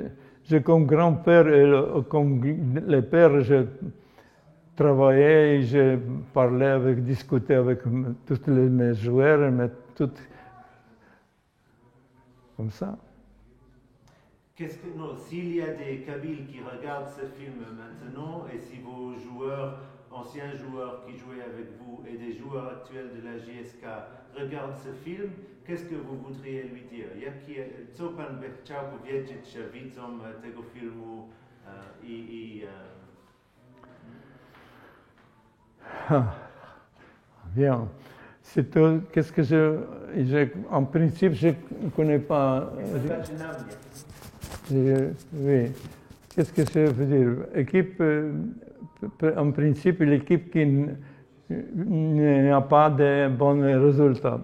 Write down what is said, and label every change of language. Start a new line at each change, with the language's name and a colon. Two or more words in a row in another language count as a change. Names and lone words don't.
French: Comme grand-père et comme les pères, je travaillais, je parlais discutais avec tous mes joueurs, mais tout comme ça. S'il y a des Kabyles qui regardent ce film maintenant, et si vos anciens joueurs qui jouaient avec vous et des joueurs actuels de la JSK regardent ce film, qu'est-ce que vous voudriez lui dire?
Polish: Co pan by chciał powiedzieć widzom tego filmu
French: Bien. C'est tout. Qu'est-ce que en principe, je ne connais pas. Oui. Qu'est-ce que ça veut dire? Équipe, en principe, l'équipe qui n'a pas de bons résultats.